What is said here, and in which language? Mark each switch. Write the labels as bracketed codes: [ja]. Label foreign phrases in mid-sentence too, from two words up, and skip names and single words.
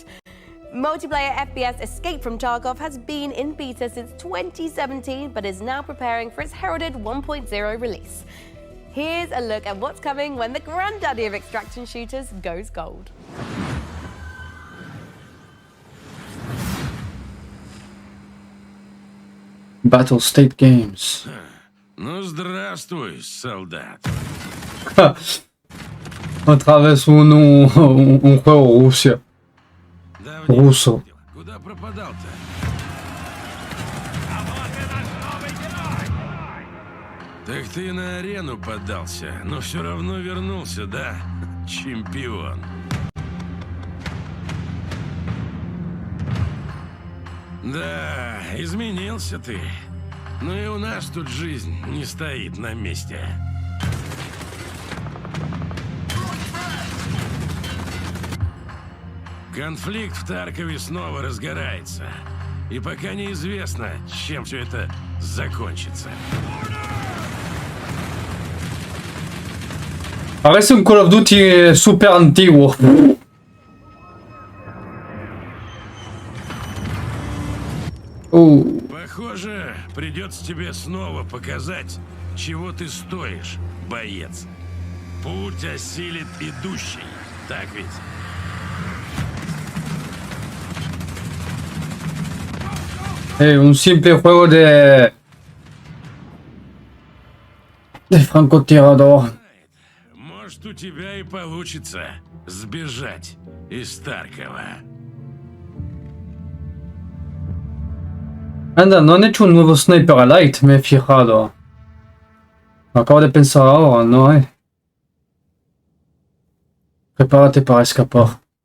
[en] Multiplayer FPS Escape from Tarkov has been in beta since 2017, but is now preparing for its heralded 1.0 release. Here's a look at what's coming when the granddaddy of extraction shooters goes gold. Battle State Games. [ru] Ну, здравствуй, солдат. [es] Otra vez un juego ruso. [ru] Куда пропадал-то? Так ты на арену поддался, но все равно вернулся, да? Чемпион. Да, изменился ты. Но и у нас тут жизнь не стоит на месте. Конфликт в Таркове снова разгорается. И пока неизвестно, чем все это закончится. [es] Parece un Call of Duty super antiguo. [ru] Похоже, придется тебе снова показать, чего ты стоишь, боец. Путь осилит идущий, так ведь? [es] Un simple juego de francotirador. [ru] Может, у тебя и получится сбежать из Таркова. [es] Anda, no han hecho un nuevo Sniper Elite, me he fijado. Lo acabo de pensar ahora, no hay. Prepárate para escapar.